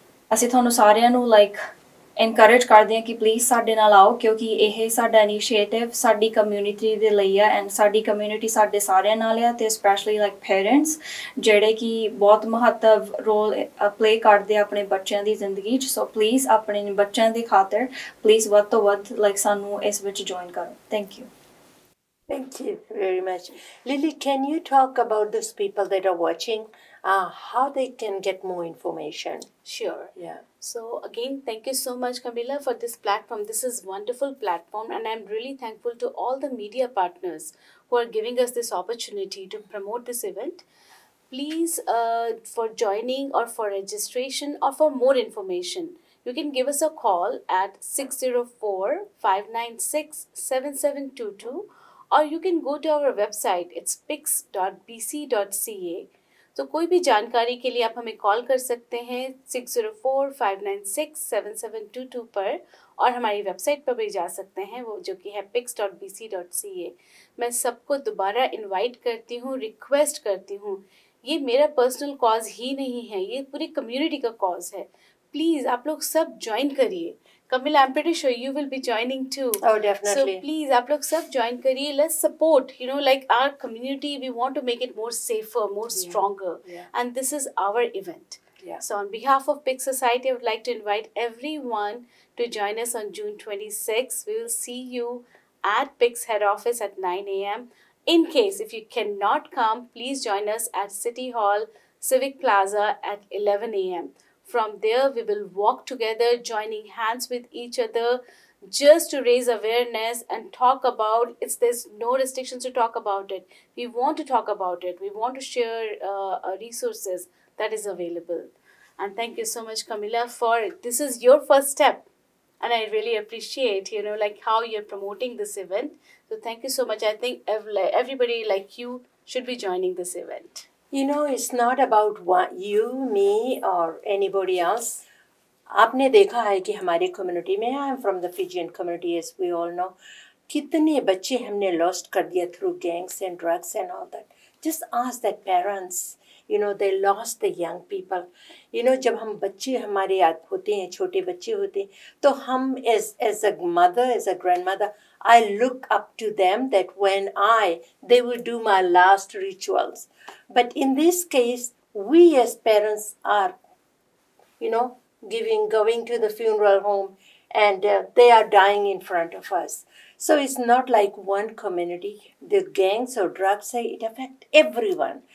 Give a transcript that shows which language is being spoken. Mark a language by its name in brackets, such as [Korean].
[Punjabi] ਅਸੀਂ ਤੁਹਾਨੂੰ ਸਾਰਿਆਂ ਨੂੰ ਲਾਈਕ encourage ਕਰਦੇ ਹਾਂ ਕਿ ਪਲੀਜ਼ ਸਾਡੇ ਨਾਲ ਆਓ ਕਿਉਂਕਿ ਇਹ ਸਾਡਾ ਇਨੀਸ਼ੀਏਟਿਵ ਸਾਡੀ ਕਮਿਊਨਿਟੀ ਦੇ ਲਈ ਆ ਐਂਡ ਸਾਡੀ ਕਮਿਊਨਿਟੀ ਸਾਡੇ ਸਾਰਿਆਂ ਨਾਲ ਆ ਤੇ ਸਪੈਸ਼ਲੀ ਲਾਈਕ ਪੇਰੈਂਟਸ ਜਿਹੜੇ ਕਿ ਬਹੁਤ ਮਹੱਤਵ ਰੋਲ ਪਲੇ ਕਰਦੇ ਆ ਆਪਣੇ ਬੱਚਿਆਂ ਦੀ ਜ਼ਿੰਦਗੀ 'ਚ ਸੋ ਪਲੀਜ਼ ਆਪਣੇ ਬੱਚਿਆਂ ਦੇ ਖਾਤਰ ਪਲੀਜ਼ ਵੱਧ ਤੋਂ ਵੱਧ ਲਾਈਕ ਸਾਨੂੰ ਇਸ ਵਿੱਚ ਜੁਆਇਨ ਕਰੋ thank you [English] Thank you very much. Lily, can you talk about those people that are watching, how they can get more information? Sure. Yeah. So again, thank you so much, Camilla, for this platform. This is wonderful platform, and I'm really thankful to all the media partners who are giving us this opportunity to promote this event. Please, for joining or for registration or for more information, you can give us a call at 604-596-7722. or you can go to our website, it's pix.bc.ca. [Hindi] तो कोई भी जानकारी के लिए आप हमें call कर सकते हैं 604-596-7722 पर और हमारी वेबसाइट पर भी जा सकते हैं वो जो कि है pix.bc.ca. मैं सबको दोबारा इनवाइट करती हूँ, रिक्वेस्ट करती हूँ, ये मेरा पर्सनल कॉज ही नहीं है, ये पूरी कम्युनिटी का कॉज है. प्लीज़ आप लोग सब ज्वाइन करिए. [English] Camilla, I'm pretty sure you will be joining too. Oh, definitely. So please, [Hindi] आप लोग सब join करिए. [English] Let's support. You know, like our community, we want to make it more safer, more stronger. Yeah. And this is our event. Yeah. So on behalf of Pix Society, I would like to invite everyone to join us on June 26th. We will see you at Pix head office at 9 a.m. In case if you cannot come, please join us at City Hall Civic Plaza at 11 a.m. From there, we will walk together, joining hands with each other, just to raise awareness and talk about it. There's no restrictions to talk about it. We want to talk about it. We want to share resources that is available. And thank you so much, Camilla, for this is your first step. and I really appreciate, like how you're promoting this event. So thank you so much. I think everybody like you should be joining this event. It's not about you, me, or anybody else. [Hindi] आपने देखा है कि हमारी community में, [English] I am from the Fijian community as we all know, [Hindi] कितने बच्चे हमने lost कर दिया [English] Through gangs and drugs and all that. Just ask that parents, they lost the young people. [Hindi] जब हम बच्चे हमारे याद होते हैं, छोटे बच्चे होते हैं, तो हम [English] As a mother, as a grand mother, I look up to them that when they will do my last rituals. But in this case, we as parents are, going to the funeral home, and they are dying in front of us. So it's not like one community. The gangs or drugs, it affect everyone.